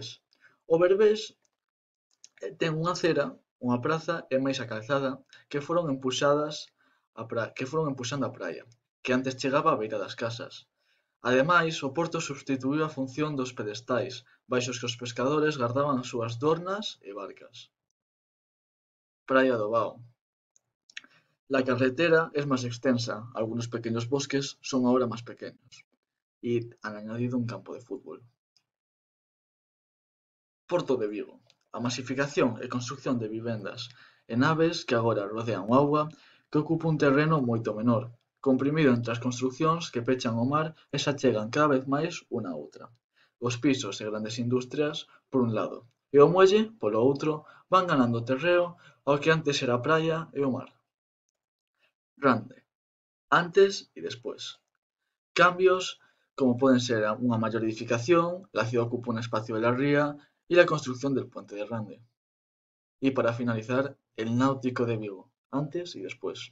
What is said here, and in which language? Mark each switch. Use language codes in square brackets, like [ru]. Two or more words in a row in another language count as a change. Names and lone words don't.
[gl] O Berbés ten unha acera, unha praza e máis a calzada que foron empuxando a praia, que antes chegaba á beira das casas. Ademais, o porto substituíu a función dos pedestais, baixo os que os pescadores gardaban as súas dornas e barcas. Praia do Bao. [es] La carretera es más extensa, algunos pequeños bosques son ahora más pequeños y han añadido un campo de fútbol. [gl] Porto de Vigo. A masificación e construción de vivendas e naves que agora rodean o auga que ocupa un terreno moito menor, comprimido entre as construcións que pechan o mar e se achegan cada vez máis unha a outra. Os pisos e grandes industrias, por un lado, e o muelle, polo outro, van ganando terreo ao que antes era a praia e o mar. [es] Grande. Antes y después. Cambios como pueden ser una mayor edificación, la ciudad ocupa un espacio de la ría y la construcción del puente de Rande. Y para finalizar, el náutico de Vigo, antes y después.